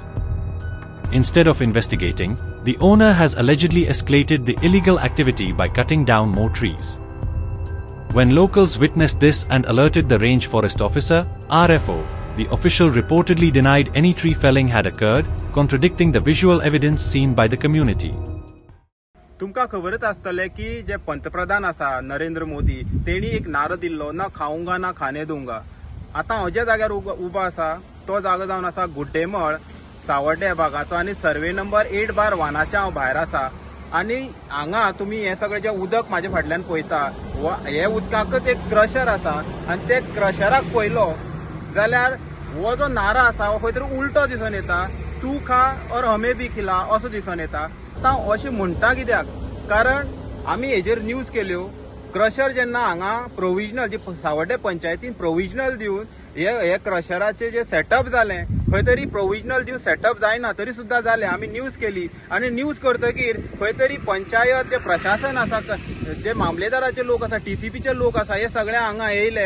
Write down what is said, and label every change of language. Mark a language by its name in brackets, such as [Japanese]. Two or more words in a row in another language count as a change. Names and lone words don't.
[English] Instead of investigating, the owner has allegedly escalated the illegal activity by cutting down more trees. When locals witnessed this and alerted the range forest officer, RFO, the official reportedly denied any tree felling had occurred, contradicting the visual evidence seen by the community. [Konkani] तुमका खबरच आसतले की जे पंतप्रधान आसा नरेंद्र मोदी तेणी एक नारो दिल्लो [Hindi] ना खाऊंगा ना खाने दूंगा. [Konkani] आता हांव ज्या जाग्यार उबो आसा तो जागो जावन आसा गुड्डेमळ सावड्डे भागाचो आनी सर्वे नंबर 8/1 हांव भायर आसा. आनी हांगा तुमी हे सगळे जे उदक म्हाजे फाटल्यान पळयता हे उदकाकच एक क्रशर आसा आनी ते क्रशराक पळयलो जाल्यार हो जो नारो आसा हो खंय तरी उलटो दिसून येता. [Hindi] तू खा और हमें भी खिला [Konkani] असो दिसून येता. आता अशें म्हणटा कित्याक कारण आमी हेजेर न्यूज केल्यो क्रशर जेन्ना हांगा प्रोविजनल जी सावड्डे पंचायतीन प्रोविजनल दिवन हे क्रशराचे जे सेटअप जालें खंय तरी प्रोविजनल दिवन सेटअप जायना तरी सुद्दां जालें. आमी न्यूज केली आनी न्यूज करतकीर खंय तरी पंचायत जे प्रशासन आसा जे मामलेदाराचे लोक आसा TCPचे लोक आसा हे सगळे हांगा येयले.